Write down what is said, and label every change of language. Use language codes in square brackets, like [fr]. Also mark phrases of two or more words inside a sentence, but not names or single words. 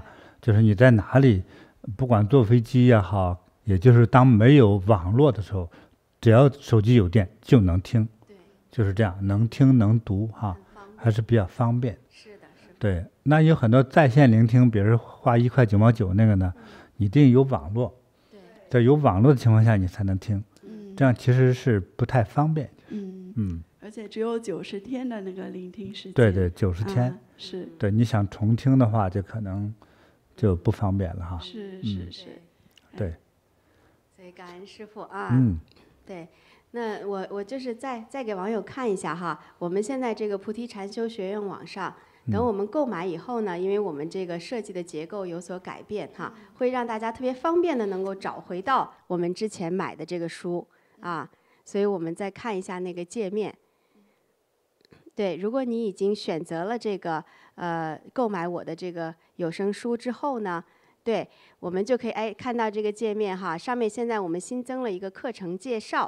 [zh] 就是你在哪裡，不管坐飛機也好，也就是當沒有網絡的時候，只要手機有電就能聽，就是這樣，能聽能讀哈，還是比較方便。是的，是的。對，那有很多在線聆聽，比如花1塊9毛9那個呢，你得有網絡，在有網絡的情況下你才能聽，這樣其實是不太方便。而且只有90天的那個聆听時间。对，90天。是。对，你想重聽的話，就可能。就不方便了哈。是。对。所以感恩師父對，那我就是再給網友看一下哈，我們現在這個菩提禪修學院網上，等我們購買以後呢，因為我們這個設計的結構有所改變哈，會讓大家特別方便的能夠找回到我們之前買的這個書所以我們再看一下那個界面。對，如果你已經選擇了這個購買我的這個有聲書之後呢， 对，我們就可以看到這個界面哈，上面現在我們新增了一個課程介紹。